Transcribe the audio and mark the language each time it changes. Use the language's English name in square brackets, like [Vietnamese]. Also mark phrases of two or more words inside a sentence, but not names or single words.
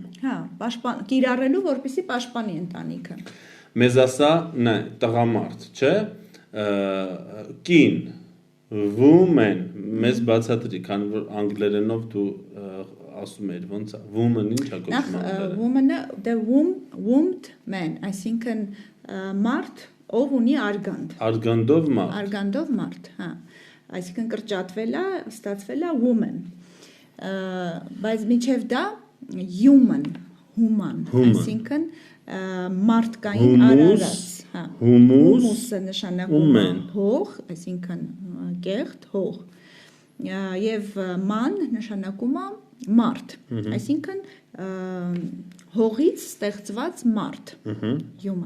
[Armenian] Հա, կիրառելու, որպեսզի պաշտպանի ընտանիքը։ Մեզ ասա, նայ, տղամարդ, չէ՞, կին, woman, մեզ բացատրի, քանի որ անգլերենով դու ասում ես, ոնց է, woman ինչ է Նախ կոչվում։ [English] woman-ը the womb-ed man, [Armenian] այսինքն մարդ, ով ունի արգանդ։ Արգանդով մարդ։ Արգանդով մարդ, հա։ Այսինքն կրճատվել է, ստացվել է woman։ Բայց միջև դա human, այսինքն մարդկային արարած, հա։ Humusը նշանակում է հող, այսինքն կեղտ, հող։ Եվ ման նշանակում է մարդ, այսինքն հողից ստեղծված մարդ, human։